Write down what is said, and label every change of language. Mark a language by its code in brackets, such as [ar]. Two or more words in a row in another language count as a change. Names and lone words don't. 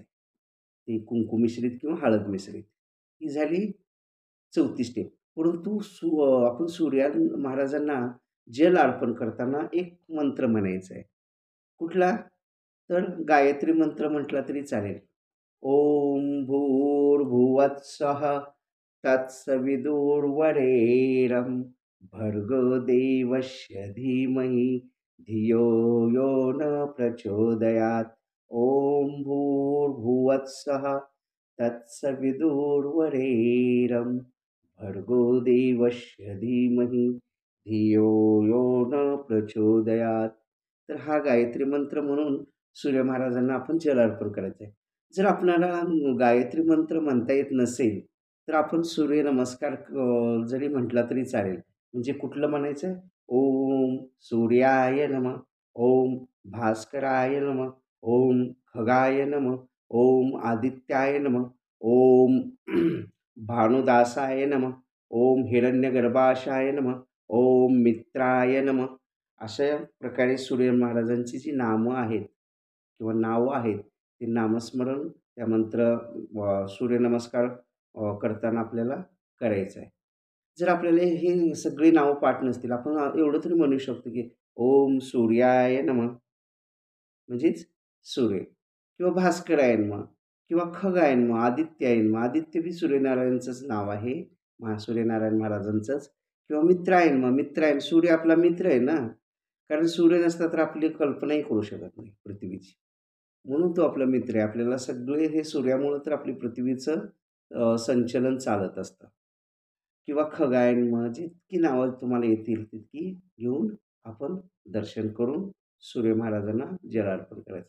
[mr] ते कुंकू मिश्रित किंवा हळद मिश्रित. ही झाली चौथी स्टेप. परंतु आपण सूर्या महाराजांना जल अर्पण करताना एक मंत्र म्हणायचा आहे. कुठला? तर गायत्री मंत्र म्हटला तरी चालेल. [sa] ओम भूर्भुवस्सुः तत्सवितुर्वरेण्यं भर्गो देवस्य धीमहि धियो यो न प्रचोदयात्. ओम भूर्भुवस्सुः तत्सवितुर्वरेण्यं भर्गो देवस्य धीमहि धियो यो न प्रचोदयात्. [mr] तर हा गायत्री मंत्र म्हणून सूर्य महाराजांना आपण जल अर्पण करायचं आहे. जर आपल्याला गायत्री मंत्र म्हणता येत नसेल, तर आपण सूर्यनमस्कार जरी म्हटला तरी चालेल. म्हणजे कुठलं म्हणायचं? [sa] ओम सूर्याय नमः, ओम भास्कराय नमः, ओम खगाय नमः, ओम आदित्याय नमः, ओम भानुदासाय नमः, ओम हिरण्यगर्भाशाय नमः, ओम मित्राय नमः. [mr] अशा प्रकारे सूर्य महाराजांची जी नामं आहेत किंवा नावं आहेत, ते नामस्मरण त्या मंत्र सूर्यनमस्कार करताना आपल्याला करायचं आहे. जर आपल्याला हे सगळी नावं पाठ नसतील, आपण एवढं तरी म्हणू शकतो, की [sa] ओम सूर्याय नमः [mr] म्हणजेच सूर्य किंवा [sa] भास्कराय नमः [mr] किंवा [sa] खगाय नमः, आदित्याय नमः. [mr] आदित्य बी सूर्यनारायणचंच नाव आहे. सूर्यनारायण महाराजांचंच किंवा [sa] मित्राय नमः. [mr] मित्राय सूर्य आपला मित्र आहे ना, कारण सूर्य नसता तर आपली कल्पनाही करू शकत नाही पृथ्वीची. म्हणून तो आपला मित्र आहे. आपल्याला सगळे हे सूर्यामुळं तर आपली पृथ्वीचं संचलन चालत असतं किंवा खगायन मग जितकी नावं तुम्हाला येतील तितकी घेऊन आपण दर्शन करून सूर्य महाराजांना जलार्पण करायचं.